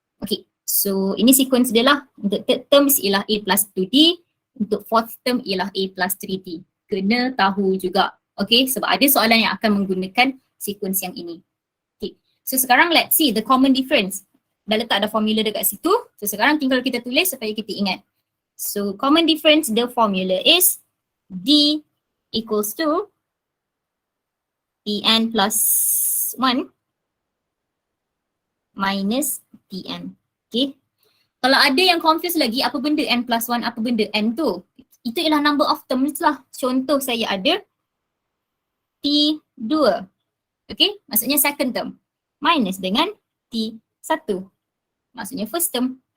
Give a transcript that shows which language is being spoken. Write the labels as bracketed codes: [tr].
[ms] Okay, so ini sequence dia lah. Untuk third term ialah A plus 2D, untuk fourth term ialah A plus 3D. Kena tahu juga. Okay, sebab ada soalan yang akan menggunakan sequence yang ini. Okay, so sekarang [en] let's see the common difference. [ms] Dah letak ada formula dekat situ. So sekarang tinggal kita tulis supaya kita ingat. [en] So common difference, the formula is D equals to Tn plus 1 minus Tn. Okay. [ms] Kalau ada yang confuse lagi apa benda n plus 1, apa benda n tu, itu ialah number of terms lah. Contoh saya ada T2. Okay, maksudnya second term. Minus dengan T1. Maksudnya first term.